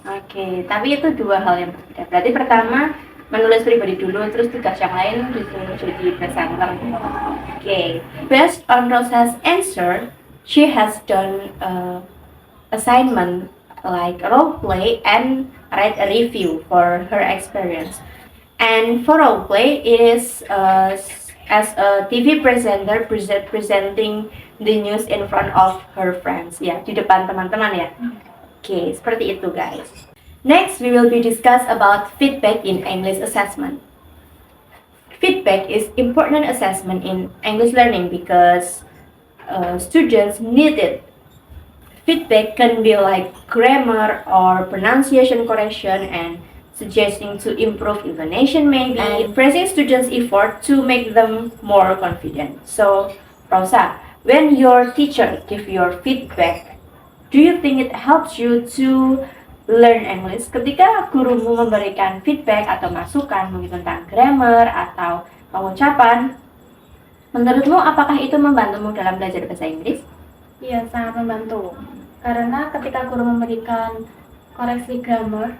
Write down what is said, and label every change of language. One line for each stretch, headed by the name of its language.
Indonesian: Oke, tapi itu dua hal yang berbeda. Berarti pertama menulis pribadi dulu, terus tugas yang lain disuruh jadi presenter.
English: Oke, based on Rosa's answer, she has done assignment like role play and write a review for her experience. And for role play, it is as a TV presenter presenting the news in front of her friends, ya,
Indonesian: di depan teman-teman ya. Oke, seperti itu
English: guys. Next, we will be discuss about feedback in English assessment. Feedback is important assessment in English learning because students need it. Feedback can be like grammar or pronunciation correction and suggesting to improve intonation maybe and praising students' effort to make them more confident. So, Rosa, when your teacher give your feedback, do you think it helps you to learn English?
Indonesian: Ketika gurumu memberikan feedback atau masukan mungkin tentang grammar atau pengucapan, menurutmu apakah itu membantumu dalam belajar bahasa Inggris? Iya, sangat membantu. Karena ketika guru memberikan koreksi grammar,